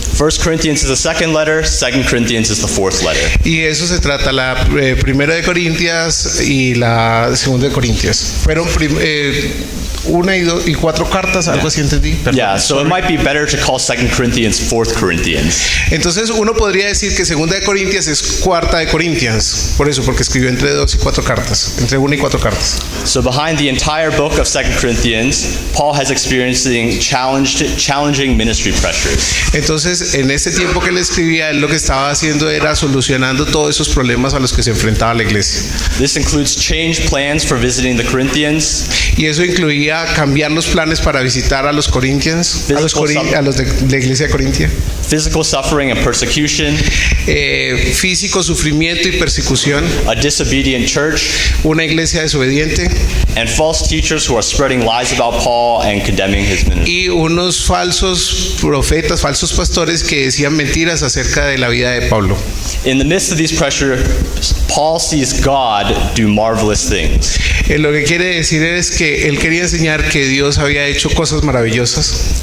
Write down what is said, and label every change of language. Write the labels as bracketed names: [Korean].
[English] 1 Corinthians is the second letter, 2 Corinthians is the fourth letter. [Spanish] Y eso se trata, la primera de Corintias y la segunda de Corintias. Fueron 1 y 4 cartas, algo así entendí. Perdón. [English] Yeah, so it might be better to call 2 Corinthians 4 Corinthians. [Spanish] Entonces uno podría decir que 2 de Corintias es 4 de Corintias, por eso, porque escribió entre 2 y 4 cartas, entre 1 y 4 cartas. [English] So behind the entire book of 2 Corinthians, Paul has experiencing challenging ministry pressures. [Spanish] Entonces, en ese tiempo que él escribía, él lo que estaba haciendo era solucionando todos esos problemas a los que se enfrentaba la iglesia. [English] This includes change plans for visiting the Corinthians, [Spanish] Y eso incluía cambiar los planes para visitar a los Corintians, a los de la iglesia de Corintia. [English] physical suffering and persecution, [Spanish] Físico, sufrimiento y persecución, [English] a disobedient church, [Spanish] una iglesia desobediente [English] and false teachers who are spreading lies about Paul and condemning his ministry. [Spanish] y unos falsos profetas, falsos pastores que decían mentiras acerca de la vida de Pablo. [English] In the midst of these pressures, Paul sees God do marvelous things. [Spanish] Lo que quiere decir es que él quería enseñar que Dios había hecho cosas maravillosas.